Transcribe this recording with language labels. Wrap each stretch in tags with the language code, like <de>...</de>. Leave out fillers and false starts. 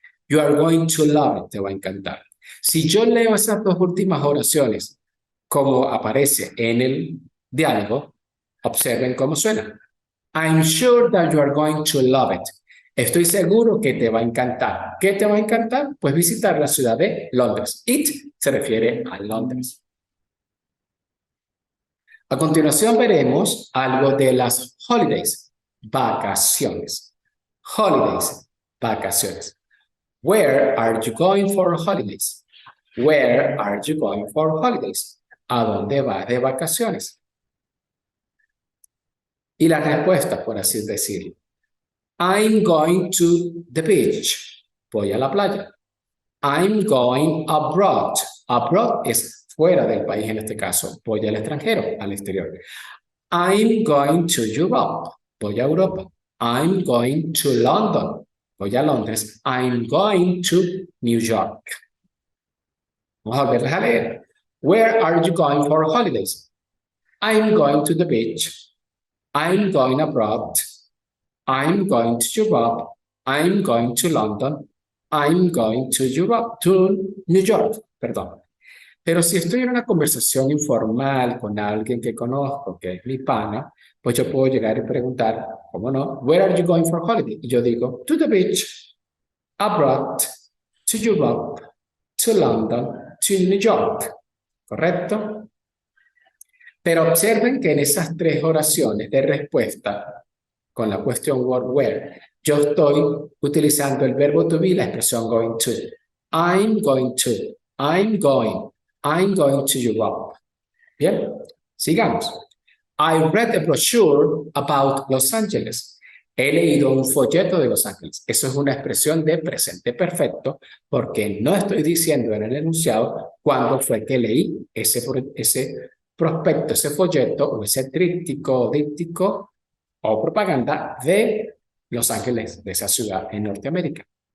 <en>You are going to love it.</en> <es>Te va a encantar. Si yo leo esas dos últimas oraciones como aparece en el diálogo, observen cómo suena.</es> <en>I'm sure that you are going to love it.</en> <es>Estoy seguro que te va a encantar. ¿Qué te va a encantar? Pues visitar la ciudad de Londres. It se refiere a Londres. A continuación veremos algo de las holidays, vacaciones.</es> <en>Holidays, vacaciones. Where are you going for holidays? Where are you going for holidays?</en> <es>¿A dónde vas de vacaciones? Y la respuesta, por así decirlo.</es> <en>I'm going to the beach.</en> <es>Voy a la playa.</es> <en>I'm going abroad.</en> <es>Abroad es fuera del país en este caso. Voy al extranjero, al exterior.</es> <en>I'm going to Europe.</en> <es>Voy a Europa.</es> <en>I'm going to London.</en> <es>voy a Londres.</es> <en>I'm going to New York.</en> <es>Vamos a volverles a leer.</es> <en>Where are you going for holidays? I'm going to the beach. I'm going abroad. I'm going to Europe. I'm going to London. I'm going to New York, perdón.</en> <es>Pero si estoy en una conversación informal con alguien que conozco, que es mi pana, pues yo puedo llegar y preguntar, ¿cómo no?</es> <en>Where are you going for holiday?</en> <es>Y yo digo,</es> <en>to the beach, abroad, to Europe, to London, to New York.</en> <es>¿Correcto? Pero observen que en esas 3 oraciones de respuesta con la question word where, yo estoy utilizando el verbo to be, la expresión going to.</es> <en>I'm going to, I'm going to Europe.</en> <es>Bien, sigamos.</es> <en>I read a brochure about Los Angeles.</en> <es>He leído un folleto de Los Ángeles. Eso es una expresión de presente perfecto porque no estoy diciendo en el enunciado cuándo fue que leí ese prospecto, ese folleto o ese tríptico, díptico o propaganda de Los Ángeles, de esa ciudad en Norteamérica.</es>